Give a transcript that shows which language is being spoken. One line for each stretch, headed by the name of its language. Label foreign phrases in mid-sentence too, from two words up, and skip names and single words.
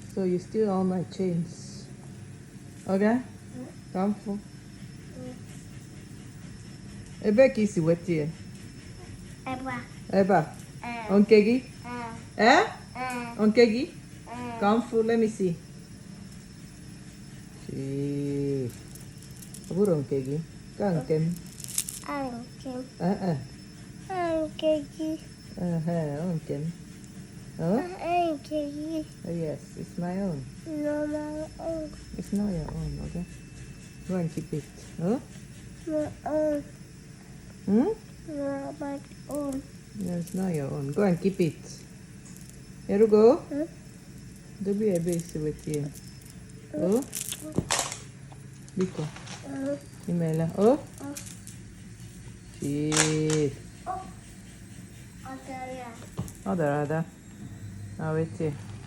English: So you steal all my chains. Okay? Come for.
Igbo: Ebe ka isi weta ya? Ebe a? Nke gị? Nke gị?
English: Come for, let me see.
Igbo: Chief. Ọ bụrụ nke gị. Ka nke m. Nke m.
English: Huh? Oh, yes, it's my own. No, my own. It's not your own, okay? Go and keep it. Huh? My own. Hmm? Not my own. No, it's not your own. Go and keep it. Here you go. Huh? Don't be a base with you. Oh?
Igbo: Biko. Imela. Oh?
English: Chief. Oh, I'll tell you. Ada. Now wait here.